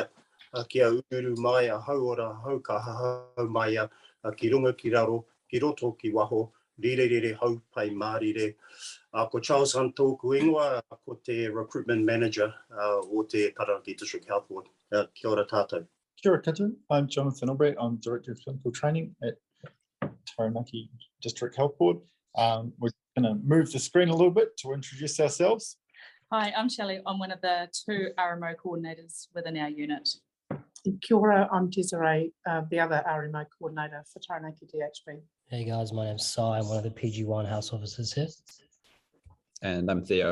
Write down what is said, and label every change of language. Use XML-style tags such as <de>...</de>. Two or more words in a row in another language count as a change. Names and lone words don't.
<mi>Kia uru mai a hauora hau ka hau mai ki runga ki raro, ki roto ki waho, rere hau pai mārire. Ko Charles Hunt tōku ingoa, ko te</mi> <en>recruitment manager</en> <mi>o te Taranaki District Health Board. Kia ora tātou. Kia ora koutou.</mi> <en>I'm Jonathan Albright. I'm Director of Clinical Training at Taranaki District Health Board. We're going to move the screen a little bit to introduce ourselves. Hi, I'm Shelley. I'm one of the 2 RMO coordinators within our unit.</en> <mi>Kia ora,</mi> <en>I'm Desiree, the other RMO coordinator for Taranaki DHB. Hey guys, my name's Sai. I'm one of the PG1 house officers here. And I'm Theo.</en>